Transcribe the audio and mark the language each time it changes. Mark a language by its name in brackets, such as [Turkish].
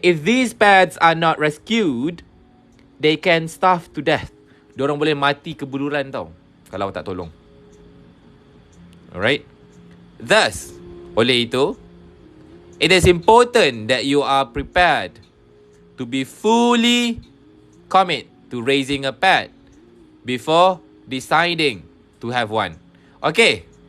[English] If these pets are not rescued, they can starve to death. [Malay] Diorang boleh mati kebuluran tau. Kalau tak tolong. Alright. [English] Thus, [Malay] oleh itu, [English] it is important that you are prepared to be fully commit to raising a pet before deciding to have one. Okay.